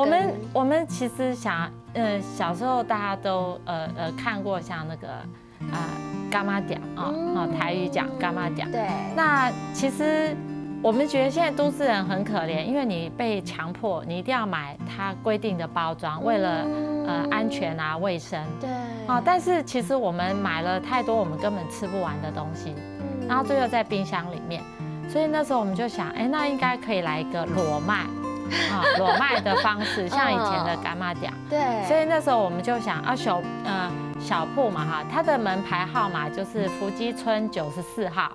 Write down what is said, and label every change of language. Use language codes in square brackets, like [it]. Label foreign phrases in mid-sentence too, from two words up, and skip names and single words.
[zh] 我們其實想，小時候大家都看過像那個柑仔店台語講柑仔店。對。那其實我們覺得現在都市人很可憐，因為你被強迫，你一定要買它規定的包裝，為了安全啊、衛生。對。但是其實我們買了太多我們根本吃不完的東西。然后最后在冰箱里面。所以那时候我们就想，那应该可以来一个裸卖。裸卖的方式，像以前的干妈店。对。所以那时候我们就想，小铺嘛哈，它的门牌号码就是福基村94号。